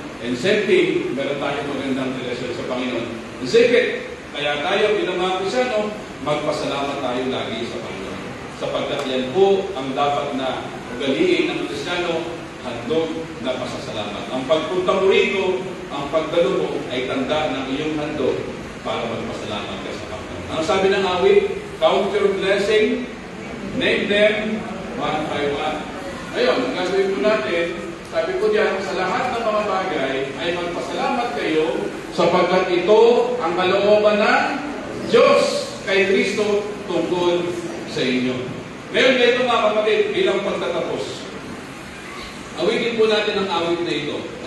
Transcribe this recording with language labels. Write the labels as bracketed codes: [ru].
[en] And same thing, [tl] meron tayong magandang relasyon sa Panginoon. And second, kaya tayo, pinamang Kristyano, magpasalamat tayo lagi sa Panginoon. Sapagkat yan po ang dapat na ugaliin ng Kristyano, handog na pasasalamat. Ang pagpunta mo rito, ang pagdalo mo ay tanda ng iyong handog para magpasalamat ka sa Panginoon. Ang sabi ng awit, [en] count your blessing, name them one by one. [tl] Ayun, ang gagawin po natin, sabi ko diyan, sa lahat ng mga bagay ay magpasalamat kayo sapagkat ito ang kalooban ng Diyos kay Kristo tungkol sa inyo. Ngayon, ito mga kapatid, bilang pagtatapos. Awitin po natin ang awit na ito.